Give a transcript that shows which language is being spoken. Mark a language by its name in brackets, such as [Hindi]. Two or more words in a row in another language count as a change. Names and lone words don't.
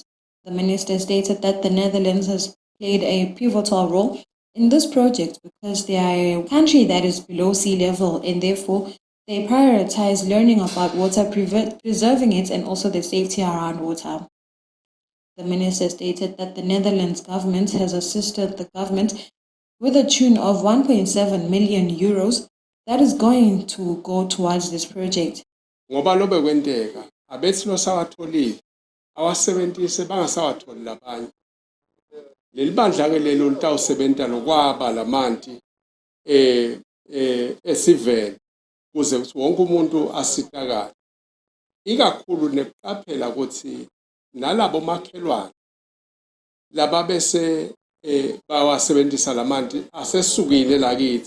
[English] The Minister stated that the Netherlands has played a pivotal role in this project because they are a country that is below sea level, and therefore they prioritize learning about water, preserving it, and also the safety around water. The minister stated that the Netherlands government has assisted the government with a tune of 1.7 million euros that is going to go towards this project. [Swati] Ngoba lobe kwenteka abethi losawatholile awasebenzise bangasawatholi labanye leli bandla ke lelo litawusebenta nokwaba lamanti esivele kuze wonke umuntu asitakale ikakhulu neqaphela ukuthi nalabo makhelwane laba bese bawasebenzisa lamanti asesukile lakithi